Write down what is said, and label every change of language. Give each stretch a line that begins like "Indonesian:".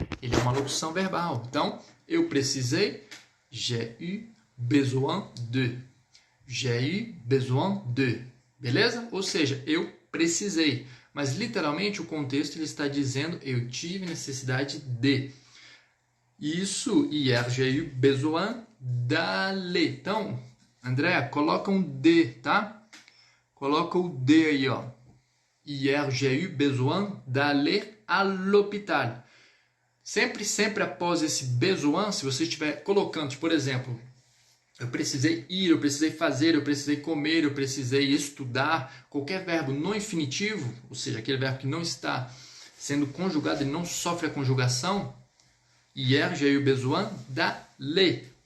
Portuguese: Ele é uma locução verbal. Então, eu precisei,
French: j'ai eu besoin de. J'ai eu besoin de.
Portuguese: Beleza? Ou seja, eu precisei. Mas literalmente o contexto ele está dizendo eu tive necessidade de.
French: Isso, hier j'ai eu besoin d'aller.
Portuguese: Então, André, coloca um de, tá? Coloca o de aí, ó.
French: Hier j'ai eu besoin d'aller à l'hôpital.
Portuguese: Sempre após esse besoin, se você estiver colocando, por exemplo, eu precisei ir, eu precisei fazer, eu precisei comer, eu precisei estudar, qualquer verbo no infinitivo, ou seja, aquele verbo que não está sendo conjugado, ele não sofre a conjugação,
French: hier j'ai eu besoin d'aller.